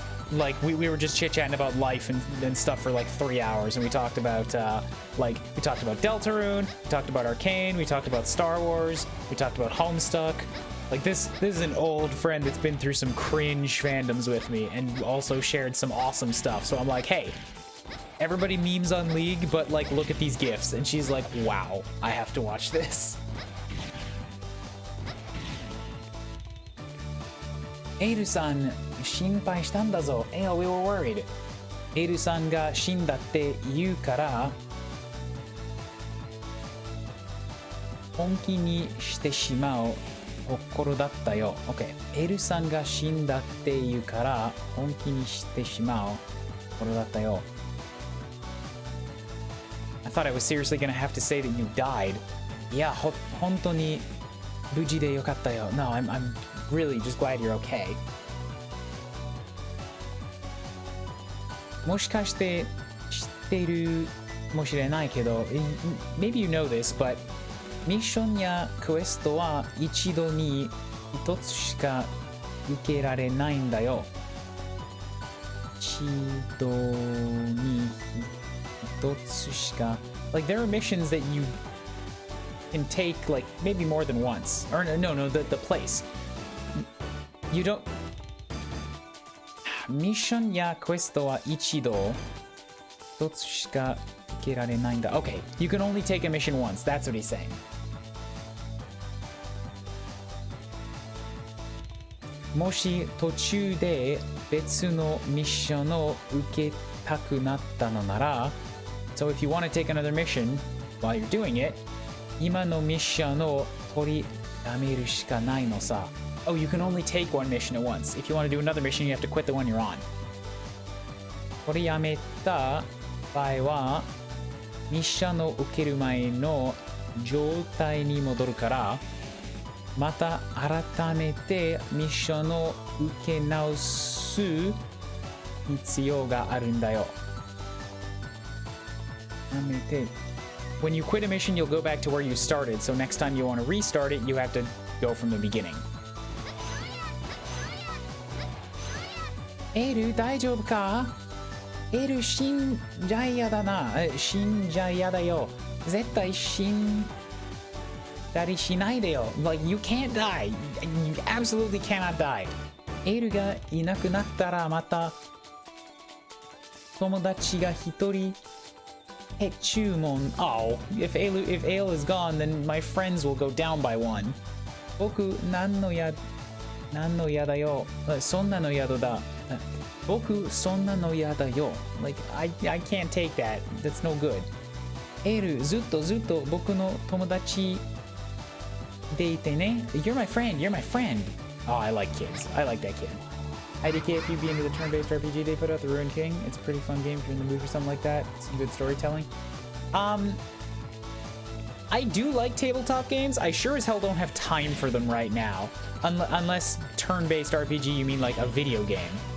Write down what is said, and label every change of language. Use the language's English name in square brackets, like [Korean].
[English] Like we were just chit-chatting about life and stuff for like 3 hours, and we talked about Deltarune, we talked about Arcane, we talked about Star Wars, we talked about Homestuck. Like this is an old friend that's been through some cringe fandoms with me and also shared some awesome stuff. So I'm like, hey, everybody memes on League, but like look at these gifs. And she's like, wow, I have to watch this. [Japanese] エイルさん心配したんだぞ。 [English] Yeah, we were worried. [Japanese] エイルさんが死んだって言うから本気にしてしまうところだったよ。 [English] Okay. [Japanese] エイルさんが死んだって言うから本気にしてしまうところだったよ。 [English] I thought I was seriously gonna have to say that you died. [Japanese] いや、本当に無事でよかったよ。 [English] No, I'm really just glad you're okay. [Japanese] もしかして知っているかもしれないけど、 [English] maybe you know this, but [Japanese] ミッションやクエストは一度に一つしか受けられないんだよ。一度に一つしか。 [English] Like there are missions that you can take like maybe more than once. Or no, the place. You don't. [Japanese] ミッションやクエストは一度一つしか受けられないんだ。 [English] Okay, you can only take a mission once. That's what he's saying. [Japanese] もし途中で別のミッションを受けたくなったのなら [English] So if you want to take another mission while you're doing it [Japanese] 今のミッションを取りやめるしかないのさ [English] Oh, you can only take one mission at once. If you want to do another mission, you have to quit the one you're on. [Japanese] 取りやめた場合はミッションを受ける前の状態に戻るからまた改めてミッションを受け直す必要があるんだよ。 [English] When you quit a mission, you'll go back to where you started. So next time you want to restart it, you have to go from the beginning. [Japanese] エル大丈夫か？エル死んじゃ嫌だな。死んじゃ嫌だよ。絶対死んだりしないでよ。 [English] Like, you can't die. You absolutely cannot die. [Japanese] エルがいなくなったらまた友達が一人注文 [English] Oh, if Ale is gone, then my friends will go down by one. [Japanese] 僕何のやだよ。そんなのやだ。僕そんなのやだよ。 [English] Like, I can't take that. That's no good. [Japanese] エルずっと僕の友達でいてね。 [English] You're my friend. You're my friend. Oh, I like kids. I like that kid. IDK, if you'd be into the turn-based RPG they put out, The Ruined King. It's a pretty fun game if you're in the mood for something like that. Some good storytelling. I do like tabletop games. I sure as hell don't have time for them right now. Unless turn-based RPG, you mean like a video game.